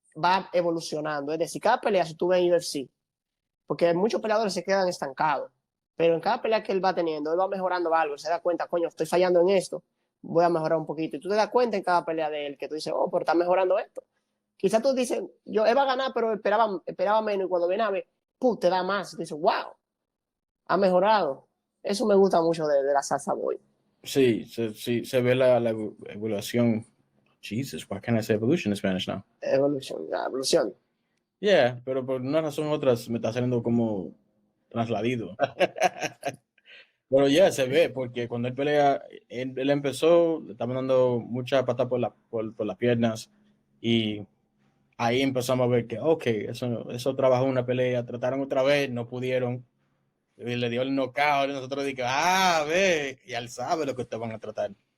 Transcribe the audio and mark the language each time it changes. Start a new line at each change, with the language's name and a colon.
Spanish: Va evolucionando, es decir, cada pelea, si tú ves en UFC, porque muchos peleadores se quedan estancados, pero en cada pelea que él va teniendo, él va mejorando algo, se da cuenta, coño, estoy fallando en esto, voy a mejorar un poquito, y tú te das cuenta en cada pelea de él que tú dices, oh, pero está mejorando esto. Quizás tú dices, yo iba a ganar, pero esperaba menos, y cuando viene a ver, te da más, y tú dices, wow, ha mejorado. Eso me gusta mucho de la salsa boy. Sí, sí, se ve la evaluación.
English: Jesus, why can't I say evolution in Spanish now?
Spanish: Evolución, la evolución. Yeah, pero por una razón u otra me está saliendo como trasladado. Pero ya se ve, porque cuando él pelea, él empezó, le estaban dando mucha pata por las piernas y ahí empezamos a ver que, ok, eso trabajó una pelea, trataron otra vez, no pudieron, y le dio el knockout y nosotros dijimos, ve, y él sabe lo que te van a tratar.